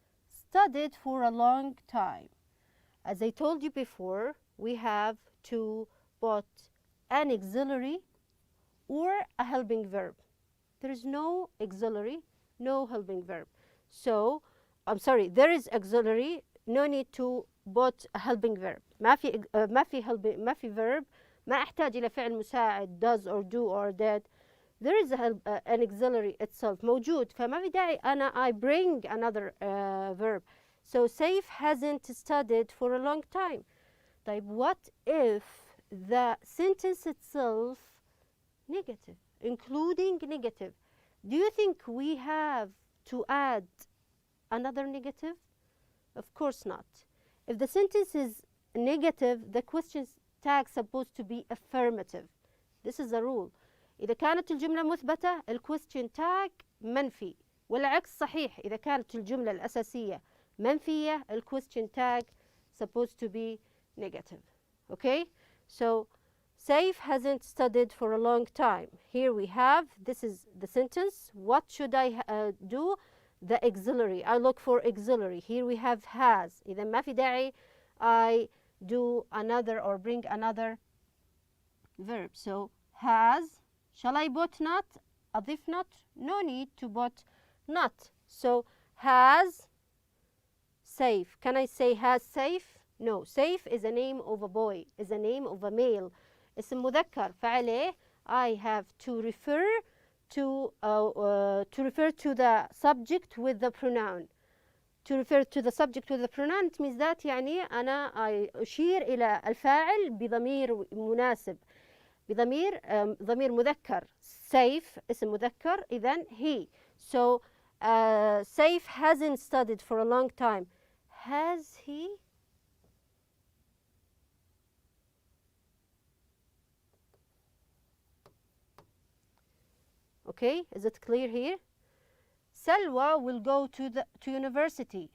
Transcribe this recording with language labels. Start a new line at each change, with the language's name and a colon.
English: Studied for a long time. As I told you before, we have to put an auxiliary or a helping verb. There is no auxiliary, no helping verb. So, I'm sorry, there is auxiliary, no need to put a helping verb.
Arabic: ما في verb، ما أحتاج إلى فعل مساعد
English: does or do or did. There is an auxiliary itself
Arabic: موجود، فما في داعي أنا
English: I bring another verb. So Saif hasn't studied for a long time.
Arabic: طيب
English: what if the sentence itself negative, including negative? Do you think we have to add another negative? Of course not. If the sentence is negative, the question tag supposed to be affirmative. This is a rule.
Arabic: إذا كانت الجملة مثبتة ال question tag منفي، والعكس صحيح. إذا كانت الجملة الأساسية منفية ال
English: question tag supposed to be negative. Okay? So Saif hasn't studied for a long time. Here we have, this is the sentence. What should I do? The auxiliary. I look for auxiliary. Here we have has.
Arabic: إذا ما في داعي
English: I do another or bring another verb. So has. Shall I put not?
Arabic: أضيف
English: not? No need to put not. So has Saif. Can I say has Saif? No. Saif is a name of a boy, is a name of a male.
Arabic: اسم مذكر، فعليه
English: I have to refer to the subject with the pronoun. To refer to the subject with the pronoun, it means that
Arabic: يعني أنا أشير إلى الفاعل بضمير مناسب، بضمير ضمير مذكر. Saif اسم مذكر، إذن
English: he. So Saif hasn't studied for a long time. Has he? Okay, is it clear here? Salwa will go to university.